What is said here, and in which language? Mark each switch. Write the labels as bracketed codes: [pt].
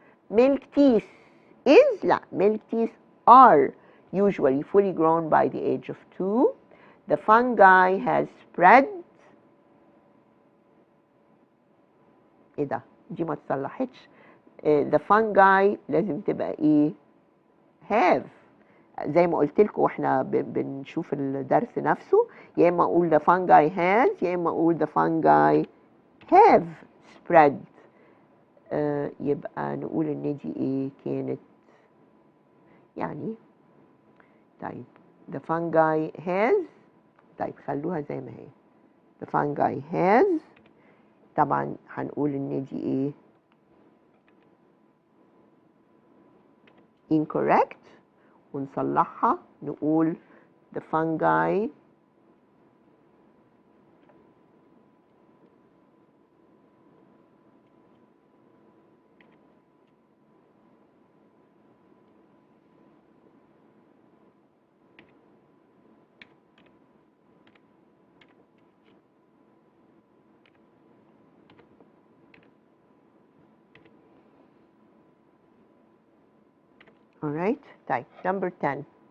[en] Milk teeth is [ar] لا [en] milk teeth are usually fully grown by the age of 2. The fungi has spread [ar] ايه ده؟ دي ما تصلحتش. [en] the fungi [ar] لازم تبقى ايه؟ [en] have. [ar] زي ما قلت لكم واحنا بنشوف الدرس نفسه، يا اما اقول [en] the fungi has [ar] يا اما اقول [en] the fungi have spread. [ar] يبقى نقول ان دي ايه كانت يعني. طيب [en] the fungi has، [ar] طيب خلوها زي ما هي. [en] the fungi has، [ar] طبعا هنقول ان دي ايه [en] incorrect [ar] ونصلحها نقول [en] the fungi alright. [ar] طيب [en] number 10.